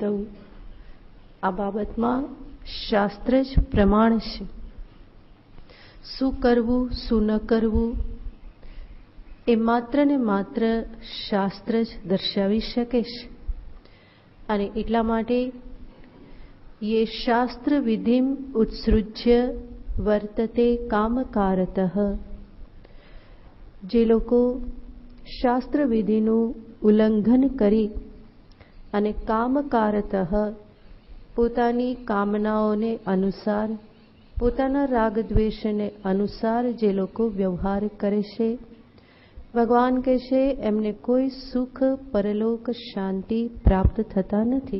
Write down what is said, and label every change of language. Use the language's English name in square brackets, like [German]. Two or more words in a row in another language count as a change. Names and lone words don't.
[Gujarati] આ બાબતમાં શાસ્ત્ર જ પ્રમાણ છે. શું કરવું, શું ન કરવું, એ માત્ર ને માત્ર શાસ્ત્ર જ દર્શાવી શકે છે. અને એટલા માટે [Sanskrit] ये शास्त्र विधिम उत्सृज्य वर्तते कामकारतः. [Gujarati] જે લોકો શાસ્ત્ર વિધિનું ઉલ્લંઘન કરી અને કામકારતઃ પોતાની કામનાઓને અનુસાર, પોતાના રાગદ્વેષને અનુસાર જે લોકો વ્યવહાર કરે છે, ભગવાન કહે છે એમને કોઈ સુખ, પરલોક, શાંતિ પ્રાપ્ત થતા નથી.